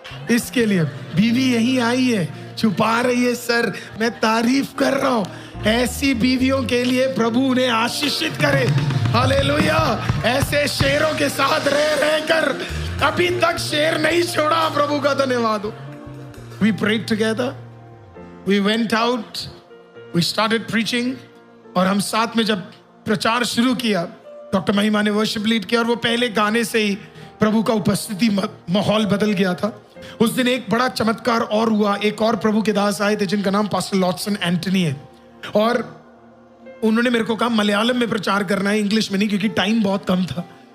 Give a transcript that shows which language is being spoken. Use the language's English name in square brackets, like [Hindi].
[Hindi] इसके लिए बीवी यहीं आई है, छुपा रही है सर, मैं तारीफ कर रहा हूं। ऐसी बीवियों के लिए प्रभु उन्हें आशीषित करे। हालेलुया। ऐसे शेरों के साथ रह कर अभी तक शेर नहीं छोड़ा। प्रभु का धन्यवाद हो। [English] We prayed together, we went out, we started preaching। [Hindi] और हम साथ में जब प्रचार शुरू किया, डॉक्टर महिमा ने वर्शिप लीड किया और वो पहले गाने से ही प्रभु का उपस्थिति माहौल बदल गया था। उस दिन एक बड़ा चमत्कार और हुआ। एक और प्रभु के दास आए थे जिनका नाम पास्टर लॉटसन एंटनी है और उन्होंने मेरे को कहा मलयालम में प्रचार करना है, इंग्लिश में नहीं, क्योंकि टाइम बहुत कम था।